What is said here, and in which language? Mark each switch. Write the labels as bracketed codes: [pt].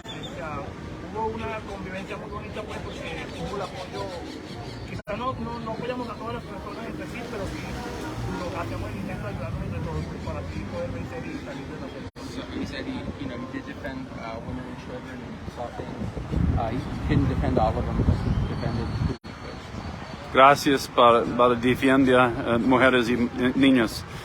[es] O sea, hubo una convivencia muy bonita, pues, porque hubo el apoyo. Quizás no apoyamos a todas las personas entre sí, pero sí hacemos el intento de ayudarnos entre todos para así poder vencer y salir de la selva. [en] So he said he did defend women and children and saw things. He couldn't defend all of them, but defended who he could. [es] Gracias para defender mujeres y niños.